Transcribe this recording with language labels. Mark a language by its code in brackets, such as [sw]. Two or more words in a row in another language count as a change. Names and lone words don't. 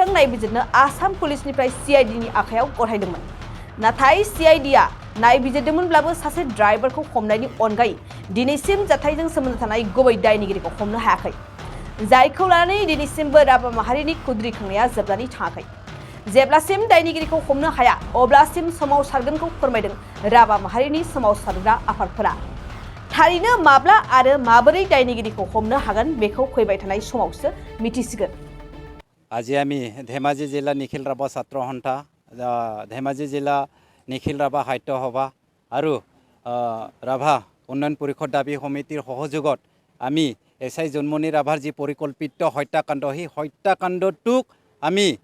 [brx] नायबिजिरनो आसाम पुलिसनिफ्राय सीआईडीनि आखायाव गथायदोंमोन नाथाय सीआईडीआ नायबिजिरदोंमोनब्लाबो सासे ड्राइभारखौ हमनायनि अनगायै दिनैसिम जाथायजों सोमोन्दो थानाय गुबै दायनिगिरिखौ हमनो हायाखै जायखौ लानानै दिनैसिमबो राभा माहारिनि खुद्रिखांनाया जोबनानै थाङाखै जेब्लासिम दायनिगिरिखौ हमनो हाया अब्लासिम सोमावसारगोनखौ फोरमायदों राभा माहारिनि सोमावसारग्रा आफादफोरा थारैनो माब्ला आरो माबोरै दायनिगिरिखौ हमनो हागोन बेखौ फैबाय थानाय समावसो मिथिसिगोन [as] আজি আমি ধেমাজি জিলা নিখিল ৰাভা ছাত্ৰ সন্থা ধেমাজি জিলা নিখিল ৰাভা সাহিত্য সভা আৰু ৰাভা উন্নয়ন পৰিষদ দাবী সমিতিৰ সহযোগত আমি এসআই জুনমনি ৰাভাৰ যি পৰিকল্পিত হত্যাকাণ্ড সেই হত্যাকাণ্ডটোক আমি